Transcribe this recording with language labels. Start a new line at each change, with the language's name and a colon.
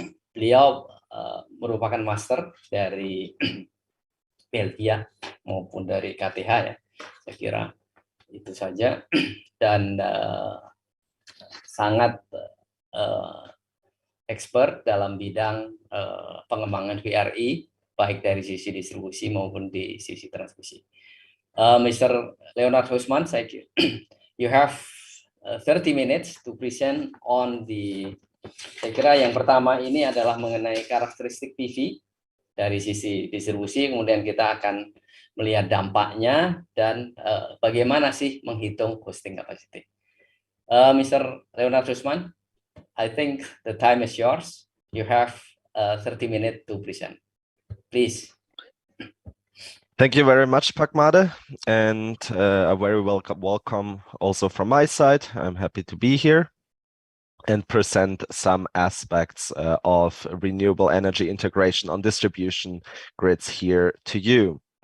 Indonesian: Beliau merupakan master dari Belgia maupun dari KTH, ya. Saya kira itu saja, dan sangat expert dalam bidang pengembangan VRI, baik dari sisi distribusi maupun di sisi transmisi.
English: Mr. Leonard Husman, you have 30 minutes to present on the.
Indonesian: Saya kira yang pertama ini adalah mengenai karakteristik PV dari sisi distribusi, kemudian kita akan melihat dampaknya dan bagaimana sih menghitung hosting capacity.
English: Mr. Leonard Husman, I think the time is yours. You have 30 minutes to present. Please. Thank you very much, Pak Made, and a very welcome also from my side. I'm happy to be here and present some aspects of renewable energy integration on distribution grids here to you.